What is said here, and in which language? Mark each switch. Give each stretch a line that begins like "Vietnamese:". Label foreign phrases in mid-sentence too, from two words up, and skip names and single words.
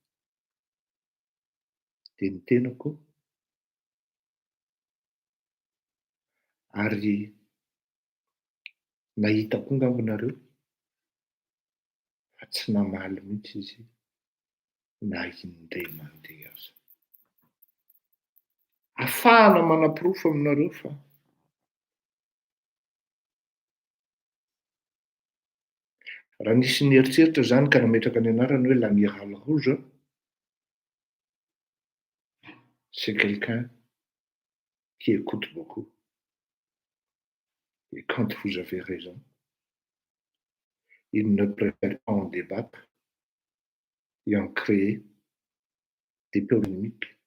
Malagasy: dia ny tenako ary nahita koa angambonareo fa tsy namaly mihitsy izy na indray mandeha aza. Ahafahana manam-porofo aminareo fa raha nisy nieritseritra zany ka nametraka ny anarany hoe
French: l'amiral rouge, c'est quelqu'un qui écoute beaucoup. Et quand vous avez raison, il ne préfère pas en débattre et en créer des polémiques.